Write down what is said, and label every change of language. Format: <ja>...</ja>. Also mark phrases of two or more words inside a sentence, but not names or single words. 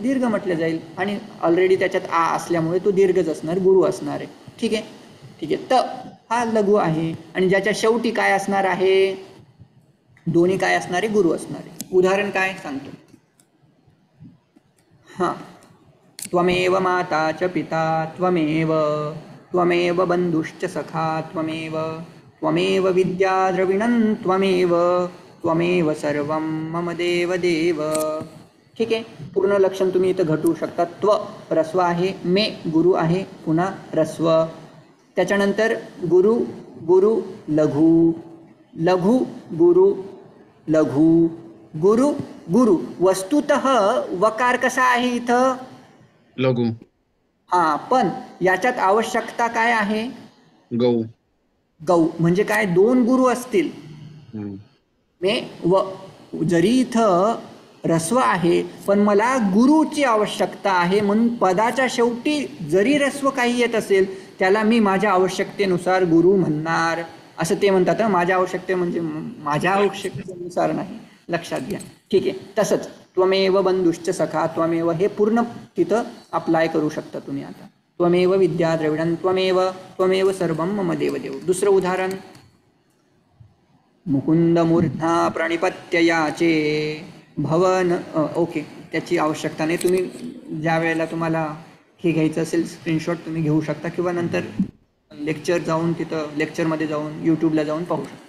<mr>दीर्घ म्हटलं जाईल. आणि ऑलरेडी त्याच्यात आ असल्यामुळे तो दीर्घच असणार, गुरु असणार आहे. ठीक आहे, ठीक आहे. त हा लघु आहे आणि ज्याच्या शेवटी काय असणार आहे? दोन्ही काय असणार आहे? गुरु असणार आहे. उदाहरण काय सांगतो. हां,</mr> <sa>त्वमेव माता च पिता त्वमेव, त्वमेव बंधुश्च सखा त्वमेव, त्वमेव विद्या द्रविणं त्वमेव, त्वमेव सर्वं मम देव देव.</sa> <mr>ठीक आहे, पूर्ण लक्षण तुम्ही इथं घटवू शकता. त्व रस्व आहे, मे गुरु आहे, पुन्हा रस्व. त्याच्यानंतर गुरु गुरु लघु, लघु गुरु लघु, गुरु गुरु. वस्तुतः वकार कसा आहे इथं? लघु. हा, पण याच्यात आवश्यकता काय आहे? गौ. गौ म्हणजे काय? दोन गुरु असतील. हम्म. मे व, जरी इथं रस्व आहे पण मला गुरुची आवश्यकता आहे, म्हणून पदाच्या शेवटी जरी रस्व काही येत असेल त्याला मी माझ्या आवश्यकतेनुसार गुरु म्हणणार, असं ते म्हणतात. माझ्या आवश्यकते म्हणजे माझ्या आवश्यकतेनुसार नाही, लक्षात घ्या. ठीक आहे, तसंच</mr> <sa>त्वमेव बंधुश्च सखा त्वमेव</sa> <mr>हे पूर्ण तिथं अप्लाय करू शकता तुम्ही.</mr> <sa>आता त्वमेव विद्या द्रविणं त्वमेव, त्वमेव सर्वं मम देव देव.</sa> <mr>दुसरं उदाहरण,</mr> <sa>मुकुंद मूर्धा प्रणिपत्य</sa> <mr>याचे भवन. ओके, त्याची आवश्यकता नाही. तुम्ही ज्या वेळेला तुम्हाला हे घ्यायचं असेल स्क्रीनशॉट तुम्ही घेऊ शकता किंवा नंतर लेक्चर जाऊन तिथं लेक्चरमध्ये जाऊन यूट्यूबला जाऊन पाहू शकता.</mr>